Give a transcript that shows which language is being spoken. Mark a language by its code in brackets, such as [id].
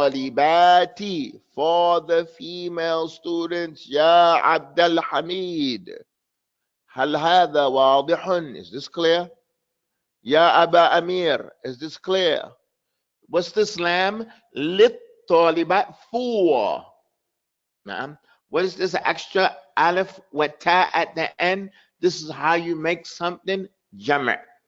[ar] لِلطَّالِبَاتِ, [en] for the female students. [ar] Ya Abdul-Hamid, هل هذا واضح? [en] Is this clear? Ya Aba Amir, is this clear? What's the Islam? [ar] للطالبات, [en] for. What is this extra alif wa ta at the end? This is how you make something jama'.